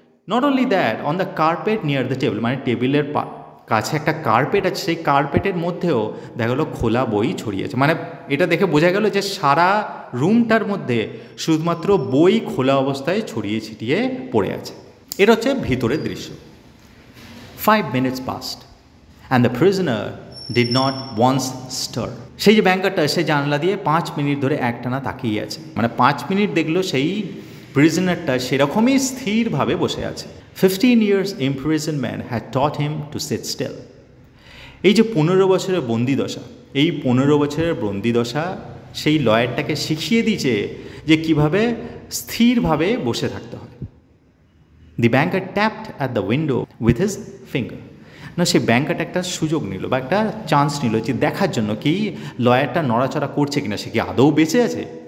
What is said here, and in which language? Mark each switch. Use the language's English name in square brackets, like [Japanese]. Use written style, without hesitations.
[English] not only that, on the carpet near the table, [Bangla] মানে টেবিলের কাছে একটা কার্পেট আছে, সেই কার্পেটের মধ্যেও দেখা গেলো খোলা বই ছড়িয়েছে। মানে এটা দেখে বোঝা গেল যে সারা রুমটার মধ্যে শুধুমাত্র বই খোলা অবস্থায় ছড়িয়ে ছিটিয়ে পড়ে আছে। এটা হচ্ছে ভিতরের দৃশ্য। [English] 5 minutes passed and the prisoner did not once stir. [Bangla] সেই যে ব্যাংকারটা সে জানলা দিয়ে 5 মিনিট ধরে একটানা তাকিয়ে আছে, মানে 5 মিনিট দেখলো সেই প্রিজনারটা সেরকমই স্থিরভাবে বসে আছে। [English] 15 years imprisonment had taught him to sit still. [Bangla] এই যে 15 বছরের বন্দিদশা, এই 15 বছরের বন্দিদশা সেই লয়ারটাকে শিখিয়ে দিয়েছে যে কিভাবে স্থিরভাবে বসে থাকতে হয়। [English] The banker tapped at the window with his finger. [Bangla] না, সে ব্যাংকারটা একটা সুযোগ নিল বা একটা চান্স নিল যে দেখার জন্য কি লয়ারটা নড়াচড়া করছে কিনা, সে কি আদৌ বেঁচে আছে।